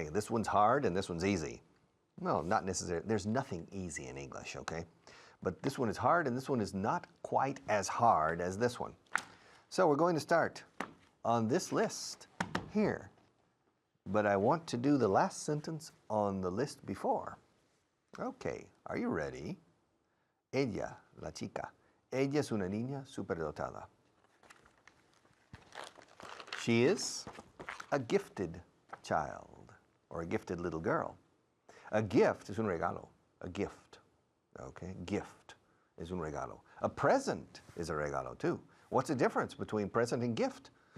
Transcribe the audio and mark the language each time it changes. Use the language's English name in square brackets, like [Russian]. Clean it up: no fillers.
[English] This one's hard and this one's easy. Well, not necessarily. There's nothing easy in English, okay? But this one is hard and this one is not quite as hard as this one. So we're going to start on this list here. But I want to do the last sentence on the list before. Okay, are you ready? [Spanish] Ella, la chica. Ella es una niña superdotada. [English] She is a gifted child or a gifted little girl. A gift is un regalo. A gift. Okay, gift is un regalo. A present is a regalo too. What's the difference between present and gift?